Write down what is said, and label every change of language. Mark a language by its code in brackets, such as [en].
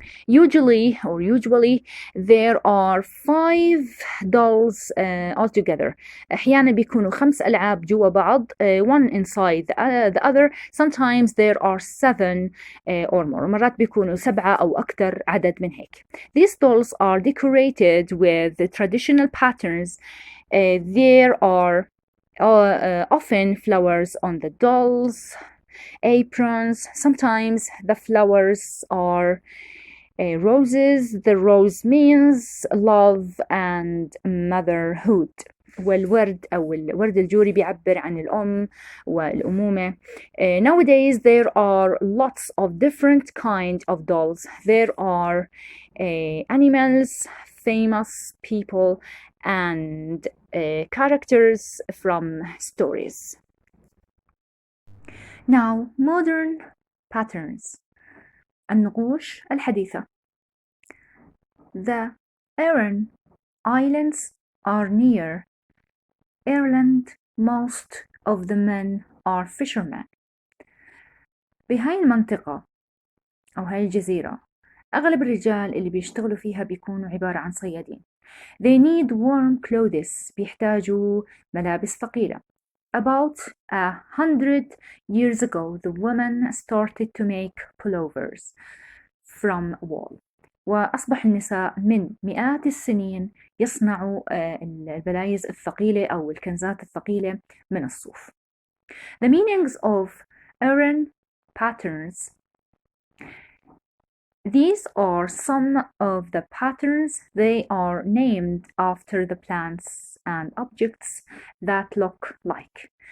[en] Usually there are 5 dolls altogether. [ar] أحيانا بيكونوا 5 ألعاب جوا بعض, [en] one inside the other. Sometimes there are 7 or more. [ar] مرات بيكونوا 7 أو أكثر عدد من هيك. [en] These dolls are decorated with the traditional patterns. There are often flowers on the dolls' aprons. Sometimes the flowers are roses. The rose means love and motherhood. [ar] والورد أو الورد الجوري بيعبر عن الأم والأمومة. [en] Nowadays there are lots of different kind of dolls. There are animals, famous people and characters from stories. Now modern patterns. [ar] النقوش الحديثة. [en] The Aran Islands are near Ireland. Most of the men are fishermen. [ar] بهاي المنطقة أو هاي الجزيرة أغلب الرجال اللي بيشتغلوا فيها بيكونوا عبارة عن صيادين. [en] They need warm clothes. [ar] بيحتاجوا ملابس ثقيلة. [en] About 100 years ago, the women started to make pullovers from wool. [ar] وأصبح النساء من مئات السنين يصنعوا البلايز الثقيلة أو الكنزات الثقيلة من الصوف. [en] The meanings of Aran patterns. These are some of the patterns. They are named after the plants and objects that look like.